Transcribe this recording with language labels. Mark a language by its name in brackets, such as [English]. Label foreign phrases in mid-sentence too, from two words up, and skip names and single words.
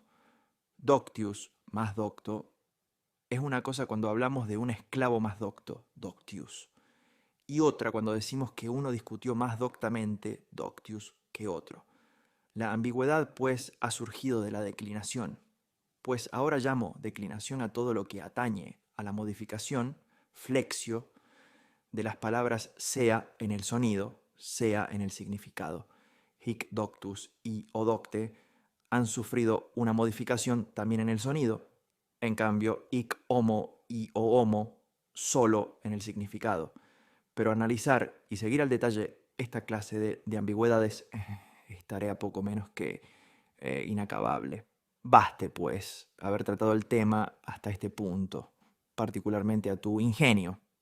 [Spanish] Doctius más docto es una cosa cuando hablamos de un esclavo más docto, doctius, y otra cuando decimos que uno discutió más doctamente, doctius, que otro. La ambigüedad, pues, ha surgido de la declinación, pues ahora llamo declinación a todo lo que atañe a la modificación, flexio, de las palabras sea en el sonido, sea en el significado. [Latin] hic doctus [Spanish] y odocte, han sufrido una modificación también en el sonido. En cambio, [Latin] hic homo [Spanish] y [Latin] o homo [Spanish] solo en el significado. Pero analizar y seguir al detalle esta clase de ambigüedades es tarea poco menos que inacabable. Baste, pues, haber tratado el tema hasta este punto, particularmente a tu ingenio.